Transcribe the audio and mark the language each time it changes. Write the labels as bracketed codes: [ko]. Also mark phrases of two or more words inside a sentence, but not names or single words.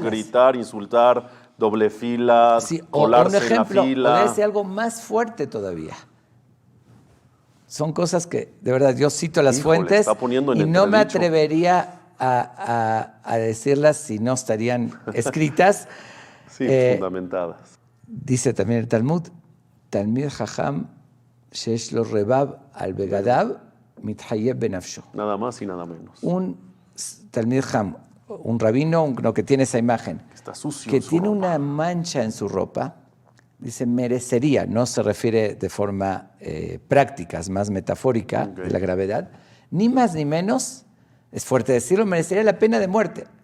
[es] Gritar, insultar, doble fila, colarse en la fila. Puede ser algo más fuerte todavía. Son cosas que, de verdad, yo cito las fuentes y no me atrevería a decirlas si no estarían escritas. Fundamentadas. Dice también el Talmud, [he] תלמיד חכם שש לו רבב על בגדיו מתחייב בנפשו. [es] Nada más y nada menos. Un [he] תלמיד חכם, [es] un rabino, uno que tiene esa imagen, está sucio, que tiene una mancha en su ropa, dice merecería, no se refiere de forma práctica, es más metafórica de la gravedad, ni más ni menos, es fuerte decirlo, merecería la pena de muerte.